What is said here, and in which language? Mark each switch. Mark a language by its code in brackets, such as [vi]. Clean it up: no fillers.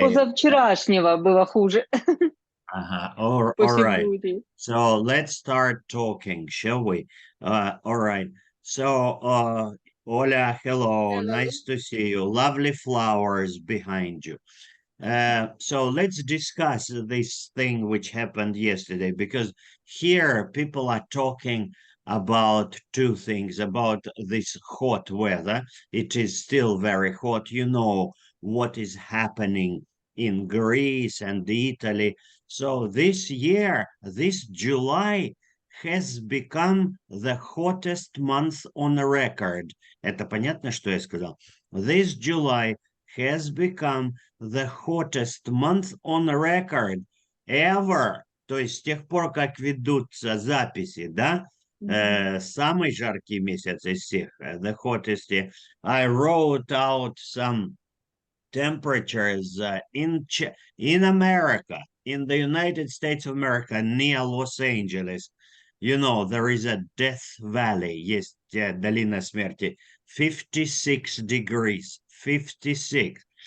[ru] позавчерашнего было хуже. [en] All [ru] После [en] right. бурі. So let's start talking, shall we? All right. So, Ola, hello. Hello. Nice to see you. Lovely flowers behind you. So let's discuss this thing which happened yesterday, because here people are talking about two things about this hot weather. It is still very hot. You know what is happening in Greece and Italy. So this year, this July, has become the hottest month on record. [ru] Это понятно, что я сказал? [en] This July has become the hottest month on record ever. [ru] То есть с тех пор, как ведутся записи, да? Самый жаркий месяц из всех, [en] the hottest. I wrote out some temperatures in America, in the United States of America, near Los Angeles. You know, there is a Death Valley, [ru] есть долина смерти, [en] 56 degrees, 56.